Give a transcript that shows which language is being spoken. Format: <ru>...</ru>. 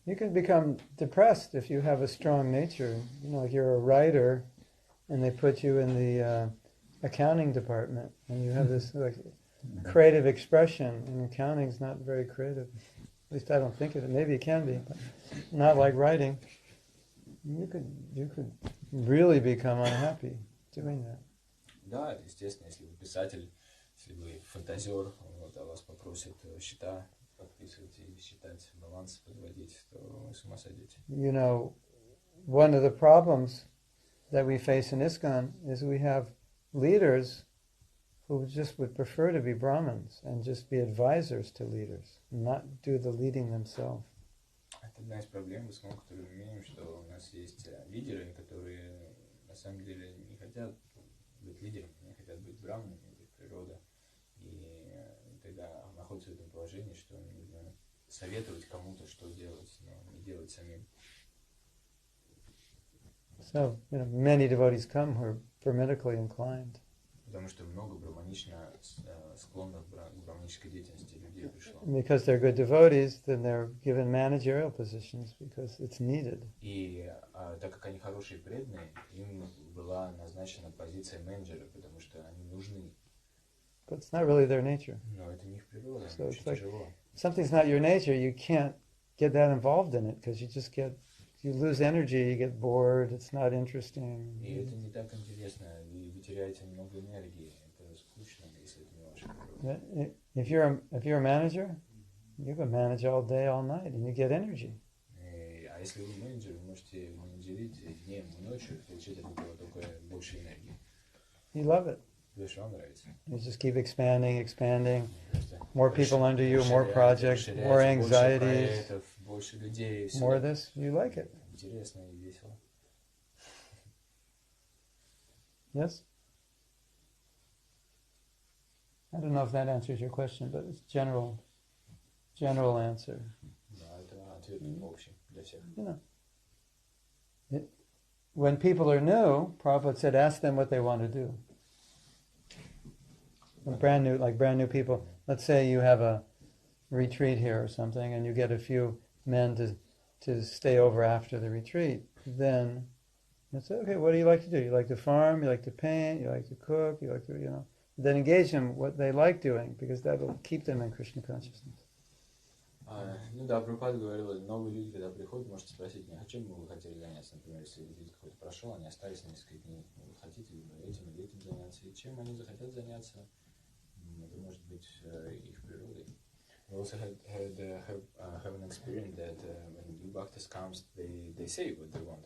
<en>You can become depressed if you have a strong nature. You know, if you're a writer and they put you in the accounting department and you have this like creative expression, and accounting is not very creative. At least I don't think of it. Maybe it can be, but not like writing. You could really become unhappy doing that.</en> <ru>Да, это естественно, если вы писатель, если вы фантазер, вот, а вас попросят счета подписывать и считать, баланс подводить, то вы с ума сойдете.</ru> <en>You know, one of the problems that we face in ISKCON is we have leaders who just would prefer to be Brahmins and just be advisors to leaders, not do the leading themselves.</en> <ru>Это одна из проблем, которую мы имеем, что у нас есть лидеры, которые на самом деле не хотят быть лидерами, не хотят быть браманами, быть природой. И тогда находятся в этом положении, что нужно советовать кому-то, что делать, но не делать самим.</ru> <en>So, you know, many devotees come who are brahminically inclined.</en> <ru>Потому что много браманично склонных к браманической деятельности людей пришло.</ru> <en>Because they're good devotees, then they're given managerial positions because it's needed.</en> <ru>И так как они хорошие и преданные, им была назначена позиция менеджера, потому что они нужны.</ru> <en>But it's not really their nature.</en> <ru>Но это не их природа,</ru> <en>So</en> <ru>очень</ru> <en>it's like,</en> <ru>тяжело.</ru> <en>if something's not your nature, you can't get that involved in it because you lose energy, you get bored, it's not interesting.</en> <ru>И это не так интересно, и вы теряете много энергии, это скучно, если это не ваша природа.</ru> <en>If you're a manager, you can manage all day, all night, and you get energy.</en> <ru>А если вы менеджер, вы можете менеджерить днем и ночью, получить от этого только больше энергии.</ru> <en>You love it.</en> <ru>Душе вам нравится.</ru> <en>You just keep expanding. More people under you, more projects, more anxieties,</en> <ru>больше людей,</ru> <en>more this. You like it.</en> <ru>Интересно и весело.</ru> <en>Yes? I don't know if that answers your question, but it's general answer.</en> <ru>Да, это ответ общий для всех.</ru> <en>You know, when people are new, Prabhupada said, ask them what they want to do. When brand new people. Let's say you have a retreat here or something, and you get a few men to stay over after the retreat. Then you say, okay, what do you like to do? You like to farm? You like to paint? You like to cook? You like to, Then engage them what they like doing, because that will keep them in Krishna consciousness.</en> <ru>Ну да, Прабхупада говорил, новые люди, когда приходят, можете спросить меня, чем бы вы хотели заняться. Например, если визит какой-то прошел, они остались на несколько дней, вы хотите этим или этим заняться, и чем они захотят заняться, это может быть их природой.</ru> <en>We also have an experience that when new bhaktas comes, they say what they want.</en>